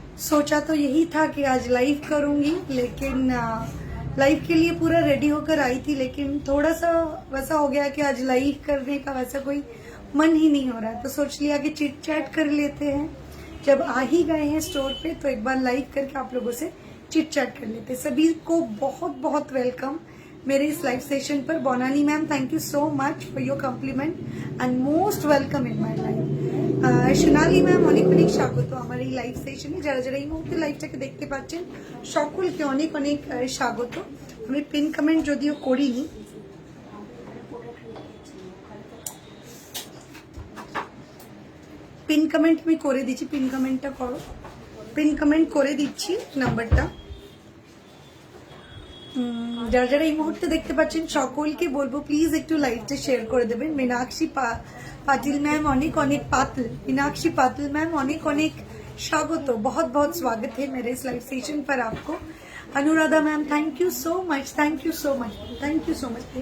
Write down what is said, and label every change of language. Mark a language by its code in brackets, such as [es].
[hi] सोचा तो यही था कि आज लाइव करूंगी, लेकिन लाइव के लिए पूरा रेडी होकर आई थी, लेकिन थोड़ा सा वैसा हो गया कि आज लाइव करने का वैसा कोई मन ही नहीं हो रहा है, तो सोच लिया कि चिट चैट कर लेते हैं। जब आ ही गए हैं स्टोर पे तो एक बार लाइव करके आप लोगों से चिट चैट कर लेते हैं। सभी को बहुत बहुत वेलकम मेरे इस लाइव सेशन पर। [en] Bonani ma'am, thank you so much for your compliment and most welcome in my life. [bn] Sonali ma'am, অনেক অনেক স্বাগত আমার এই লাইভ সেশনে। যারা যারা এই মুহূর্তে লাইভটাকে দেখতে পাচ্ছেন সকলকে অনেক অনেক স্বাগত। আমি পিন কমেন্ট যদিও করিনি, পিন কমেন্ট আমি করে দিচ্ছি। পিন কমেন্টটা করো, পিন কমেন্ট করে দিচ্ছি নাম্বারটা। যারা যারা এই মুহূর্তে দেখতে পাচ্ছেন সকলকে বলবো প্লিজ একটু লাইভটা শেয়ার করে দেবেন। [hi] मीनाक्षी पाटिल मैम [bn] অনেক অনেক [hi] पाटिल, मीनाक्षी पाटिल मैम অনেক অনেক स्वागत, बहुत बहुत स्वागत है मेरे इस लाइव सेशन पर आपको। [en] Anuradha ma'am, thank you so much, thank you so much, thank you so much.